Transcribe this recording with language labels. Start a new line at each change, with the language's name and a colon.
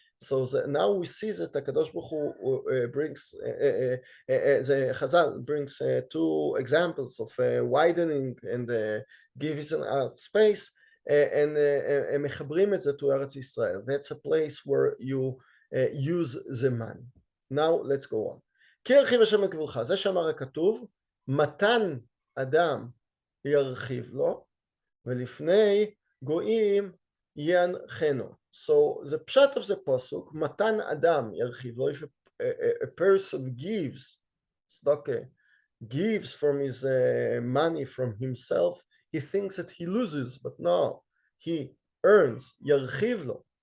English: So now we see that HaKadosh Baruch Hu brings, the Chazal brings two examples of widening and gives space, and
Hebrew: מחברים את זה
English: to Eretz Israel. That's a place where you use the money. Now let's go on.
Hebrew: כי ירחיב השם את גבולך, זה שאמר הכתוב, מתן אדם ירחיב לו, ולפני גויים ינחנו.
English: So the pshat of the pasuk,
Hebrew: matan adam yarchiv lo,
English: if a person gives, tzedakah, gives from his money, from himself, he thinks that he loses, but no, he earns, yarchiv lo.